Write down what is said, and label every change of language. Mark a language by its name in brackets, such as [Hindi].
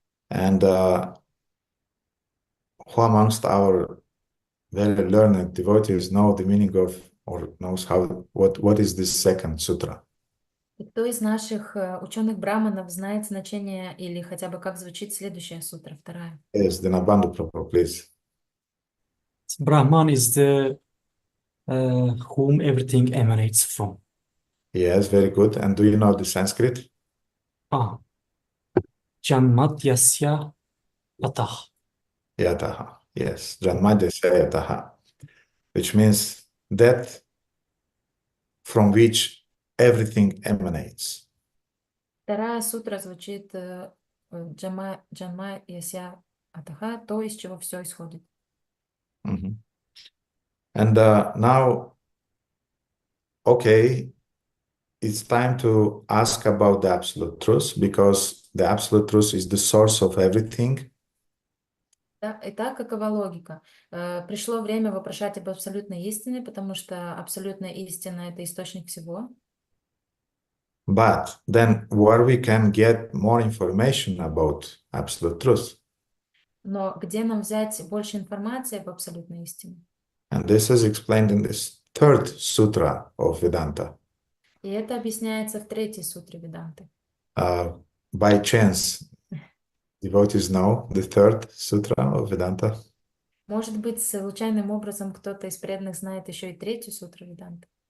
[English] And who amongst our very learned devotees know the meaning of or knows what is this second sutra? [Russian] И кто из наших ученых браманов знает значение или хотя бы как звучит следующая сутра, вторая? [English] Yes, Dinabandhu Prabhu, please. Brahman is the whom everything emanates from. Yes, very good. And do you know the Sanskrit? [Sanskrit] Ah, Janmatyasya Atah. Yataha. [English] Yes, [Sanskrit] Janmadesya Yataha, [English] which means that from which everything emanates. [Russian] Вторая сутра звучит [Sanskrit] Джанма Яся Атаха, [Russian] то, из чего все исходит. Mhm. [English] And now, okay, it's time to ask about the absolute truth because the absolute truth is the source of everything. [Russian] Итак, какова логика? Пришло время вопрошать об абсолютной истине, потому что абсолютная истина — это источник всего. [English] But then where we can get more information about absolute truth? [Russian] Но где нам взять больше информации об абсолютной истине? [English] And this is explained in this third sutra of Vedanta. [Russian] И это объясняется в третьей сутре Веданты. [English] By chance, devotees know the third sutra of Vedanta? [Russian] Может быть, случайным образом кто-то из преданных знает еще и третью сутру Веданты.